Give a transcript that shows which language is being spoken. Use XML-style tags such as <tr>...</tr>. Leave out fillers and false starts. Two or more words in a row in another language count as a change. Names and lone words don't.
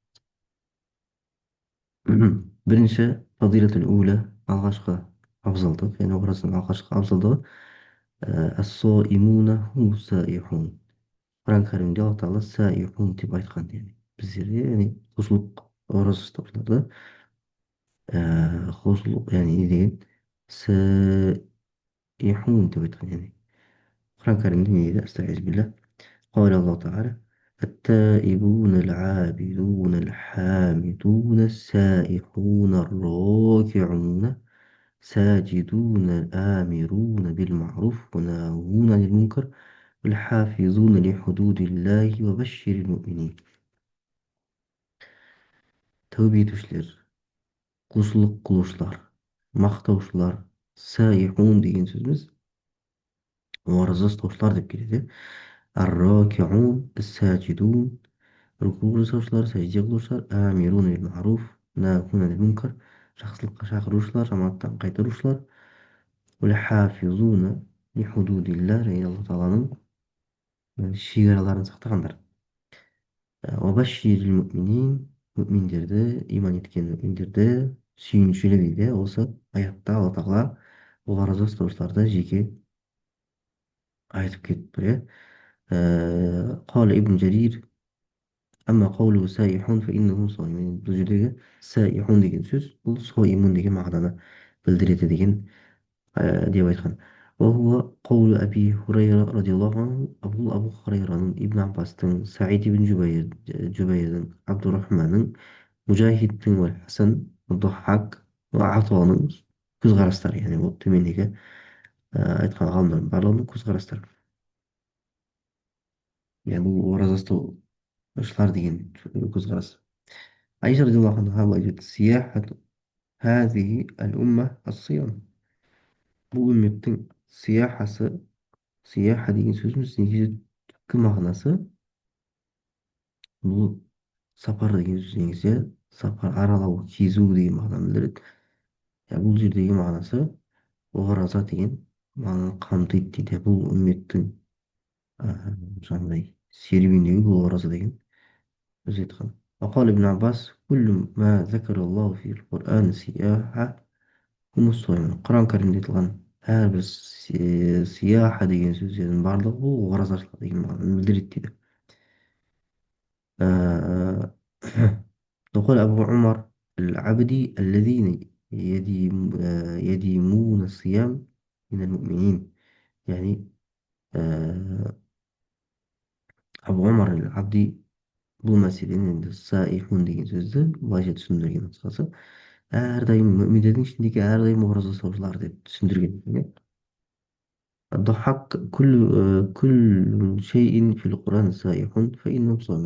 <kk>Бірінші</kk> <ar>فضيلة الأولى,</ar> <kk>алғашқы абзалдық, яғни оразаның алғашқы абзалдығы</kk> <ar>الصائمون هم سائحون.</ar> <kk>Құран кәрімде алла тағала саихун деп айтқан, яғни біздерде, яғни құлшылық ораза ұстаушыларды құлшылық, яғни не деген саихун деп айтқан, яғни құран кәрімде не дейді?</kk> <ar>أستغفر بالله. قال الله تعالى التائبون العابدون الحامدون السائحون الراكعون ساجدون الآمرون بالمعروف وناهون عن المنكر والحافظون لحدود الله وبشر المؤمنين.</ar> <kk>Tövbe etушілер, құлшылық қылушылар, мақтаушылар, саихун деген сөзіміз ораза ұстаушылар деп келеді.</kk> <ar>الراكعون الساجدون,</ar> <kk>руку жасаушылар, сәжде қылушылар,</kk> <ar>آمرون بالمعروف ناهون عن المنكر,</ar> <kk>жақсылыққа шақырушылар, жаманаттан қайтарушылар,</kk> <ar>والحافظون لحدود الله,</ar> <kk>және алла тағаланың шекараларын сақтағандар.</kk> <ar>وبشر المؤمنين,</ar> <kk>муъминдерді, иман еткен муъминдерді сүйіншіле дейді. Осы аятта алла тағала ораза ұстаушыларды жеке айтып кетіп тұр.</kk> <ar>قال ابن جرير أما قوله سائحون فإنهم صائمون.</ar> <kk>Бұл жердегі саихун деген сөз бұл сойимун деген мағынаны білдіреді деген деп айтқан.</kk> <ar>وهو قول أبي هريرة رضي الله عنه.</ar> <kk>أبو هريرة ибн Аббастың, Саид ибн Жубайрдың, Абдурахманның, Мужахидтің, Хасан, Дохак, Атаның көзқарастары, яғни ол төмендегі айтқан ғалымдардың барлығының көзқарастары. Яғни бұл ораза ұстаушылар деген көзқарас. Айша</kk> <ar>رضي الله عنها</ar> <kk>былай дейді:</kk> <ar>سياحة هذه الأمة الصيام.</ar> <kk>Бұл үмметтің сияхасы, сияха деген сөзіміз негізі түпкі мағынасы бұл сапар деген сөз, негізі сапар, аралау, кезу деген мағынаны білдіреді. Бұл жердегі мағынасы ораза деген мағынаны қамтиды дейді. Бұл үмметтің жаңағыдай серуендеуі бұл ораза деген сөз айтқан.</kk> <ar>وقال ابن عباس كل ما ذكر الله في القرآن سياحة هم الصائمون.</ar> <kk>Құран кәрімде айтылған әрбір сияха деген сөздердің барлығы бұл оразашылық деген мағынаны білдіреді дейді.</kk> <ar>وقال أبو عمر العبد الذين يديمون الصيام من المؤمنين.</ar> <kk>يعني أبو عمر العبدي бұл мәселені енді саихун деген сөзді былайша түсіндірген нұсқасы әрдайым мүминдердің ішіндегі әрдайым ораза ұстаушылар деп түсіндірген.</kk> <ar>الضحك كل شيء في القرآن سائح فإنهم صائمون.</ar>